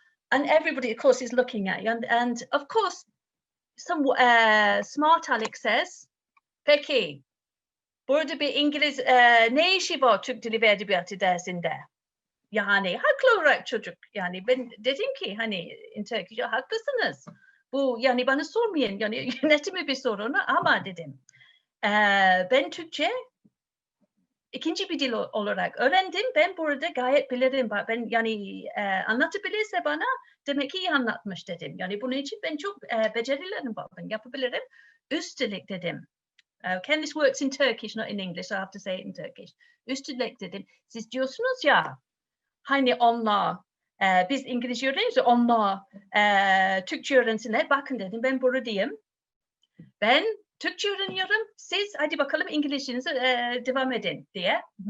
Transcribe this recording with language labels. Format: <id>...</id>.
<en>And everybody, of course, is looking at you. And of course, some smart Alex says,</en> <tr>peki, burada bir İngiliz ne işi var Türk Dili ve Edebiyatı dersinde? Yani haklı olarak çocuk. Yani ben dedim ki hani</tr> <en>in Turkish,</en> <tr>haklısınız. Bu yani bana sormayın. Yani yönetimi bir sorunu ama dedim. Ben Türkçe ikinci bir dil olarak öğrendim. Ben burada gayet bilirim. Ben yani anlatabilirse bana demek ki iyi anlatmış dedim. Yani bunun için ben çok becerilerim var. Ben yapabilirim. Üstelik dedim.</tr> <en>Okay, this works in Turkish, not in English. I have to say it in Turkish.</en> <tr>Üstelik dedim. Siz diyorsunuz ya hani onlar biz İngilizce öğreniyoruz, onlar Türkçe öğrensinler. Bakın dedim, ben buradayım. Ben Türkçe öğreniyorum. Siz hadi bakalım İngilizcenize devam edin diye.</tr>